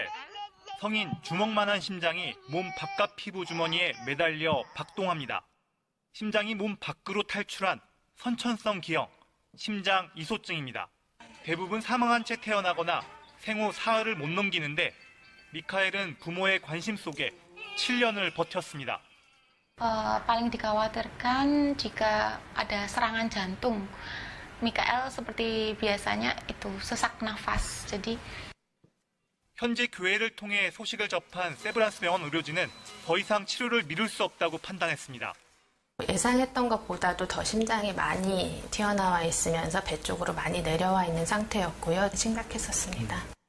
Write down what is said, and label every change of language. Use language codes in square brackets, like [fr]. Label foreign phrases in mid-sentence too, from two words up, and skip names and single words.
[ko] 성인 주먹만한 심장이 몸 바깥 피부 주머니에 매달려 박동합니다. 심장이 몸 밖으로 탈출한 선천성 기형, 심장 이소증입니다. 대부분 사망한 채 태어나거나 생후 사흘을 못 넘기는데 미카엘은 부모의 관심 속에 7년을 버텼습니다. [id] paling dikhawatirkan jika ada serangan jantung. Mikael seperti biasanya itu sesak nafas. jadi [ko] 현재 교회를 통해 소식을 접한 세브란스 병원 의료진은 더 이상 치료를 미룰 수 없다고 판단했습니다. 예상했던 것보다도 더 심장이 많이 튀어나와 있으면서 배 쪽으로 많이 내려와 있는 상태였고요. 심각했었습니다.